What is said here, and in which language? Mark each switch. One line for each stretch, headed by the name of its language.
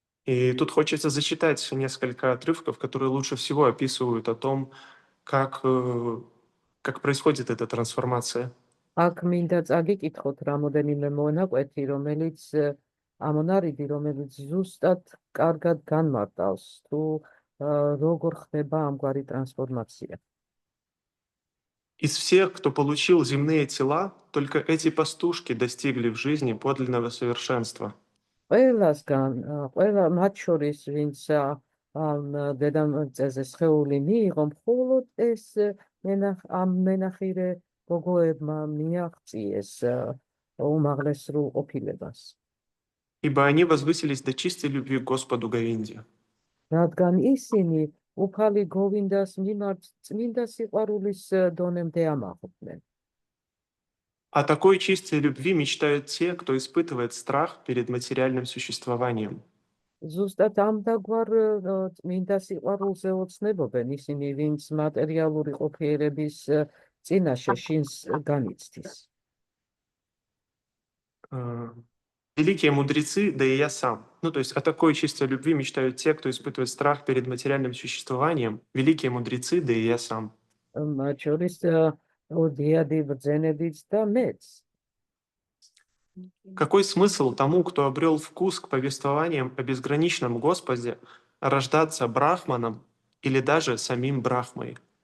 Russian: И тут хочется зачитать несколько отрывков, которые лучше всего описывают о том, как происходит эта трансформация.
Georgian: აქ მინდა წაგიკითხოთ რამოდენიმე მონაკვეთი, რომელიც ამონარიდი, რომელიც ზუსტად კარგად განმარტავს თუ როგორ ხდება ამგვარი ტრანსფორმაცია.
Russian: Из всех, кто получил земные тела, только эти пастушки достигли в жизни подлинного совершенства.
Georgian: ყველა მათ შორის, ვინც დედამიწაზე სხეული მიიღო, მხოლოდ ეს ამ მენახირე გოგოებმა მიაღწიეს უმაღლეს სრულ ყოფილებას.
Russian: Ибо они возвысились до чистой любви к Господу Говинде.
Georgian: რადგან ისინი უფალი გოვინდას მიმართ წმინდა სიყვარულის დონემდე ამაღლდნენ.
Russian: О такой чистой любви мечтают те, кто испытывает страх перед материальным существованием.
Georgian: ზუსტად ამ დაგვარ წმინდა სიყვარულზე ოცნებობენ ისინი, ვინც მატერიალური ყოფიერების წინაშე შინს განიცდის.
Russian: Великие мудрецы, да и я сам. Ну, то есть о такой чистой любви мечтают те, кто испытывает страх перед материальным существованием. Великие мудрецы, да и я сам.
Georgian: მათ შორის ოდიადი ბრძენებიც და მეც.
Russian: Какой смысл тому, кто обрел вкус к повествованиям о безграничном Господе, рождаться брахманом или даже самим Брахмой?